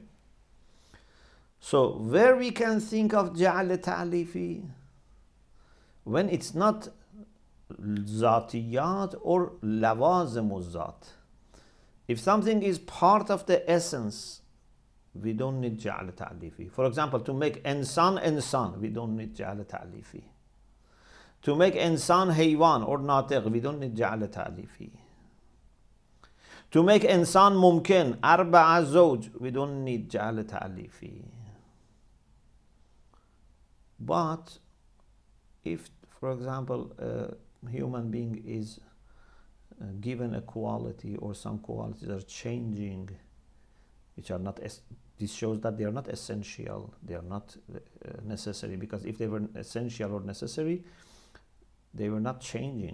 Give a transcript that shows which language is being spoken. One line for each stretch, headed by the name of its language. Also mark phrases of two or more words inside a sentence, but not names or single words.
English: So where we can think of
Arabic: جعل تأليفي,
English: when it's not zatiyat or
Arabic: لوازم ذات.
English: If something is part of the essence, we don't need
Arabic: جعل تعلیفی.
English: For example, to make
Arabic: انسان انسان,
English: we don't need
Arabic: جعل تعلیفی.
English: To make
Arabic: انسان حیوان
English: or ناطق, we don't need
Arabic: جعل تعلیفی.
English: To make
Arabic: انسان ممکن أربع زوج,
English: we don't need
Arabic: جعل تعلیفی.
English: But if, for example, a human being is given a quality or some qualities are changing, which are not, this shows that they are not essential, they are not necessary, because if they were essential or necessary, they were not changing.